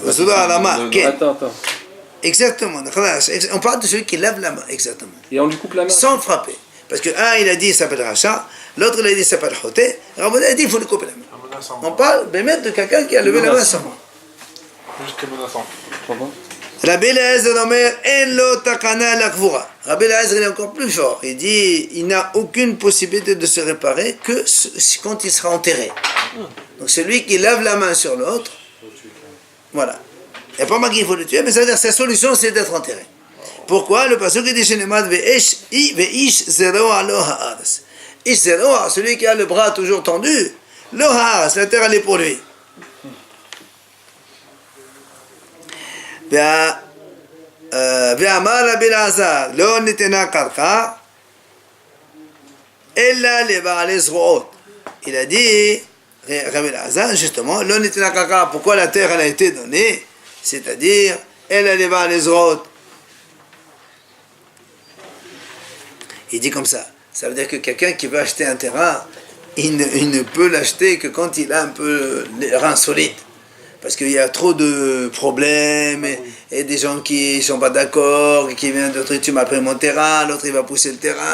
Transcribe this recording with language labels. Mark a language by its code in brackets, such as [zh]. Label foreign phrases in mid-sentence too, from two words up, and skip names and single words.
[fr] Souda à la main. Attends. Exactement. On parle de celui qui lève la main, exactement. Et on lui coupe la main. Sans le frapper. Parce que un, il a dit il s'appelle Racha, l'autre, il a dit il s'appelle Khoté. Rabbi a dit il faut lui couper la main. On parle de quelqu'un qui a levé la main sans main. Jusqu'à menaçant. [he] רבי אליעזר אומר אין לו תקנה לקבורה. [fr] Rabbi Eliezer est encore plus fort. Il dit il n'a aucune possibilité de se réparer que quand il sera enterré. Donc celui qui lève la main sur l'autre, voilà. Il n'y a pas marqué qu'il faut le tuer, mais ça veut dire que sa solution c'est d'être enterré. Pourquoi? Le passage qui dit [he] שנאמר ואיש זרוע לו הארץ. איש זרוע, [fr] celui qui a le bras toujours tendu, [he] לו הארץ, [fr] la terre elle est pour lui. [he] ואמר רבי אלעזר לא ניתנה קרקע אלא לבעלי זרועות. [fr] Il a dit, Rabbi Elazar, justement, [he] לא ניתנה קרקע, [fr] pourquoi la terre elle a été donnée, c'est-à-dire [he] אלא לבעלי זרועות. [fr] Il dit comme ça, ça veut dire que quelqu'un qui veut acheter un terrain, il ne peut l'acheter que quand il a un peu les reins solides. Parce qu'il y a trop de problèmes et des gens qui ne sont pas d'accord, qui viennent d'autres, tu m'as pris mon terrain, l'autre il va pousser le terrain.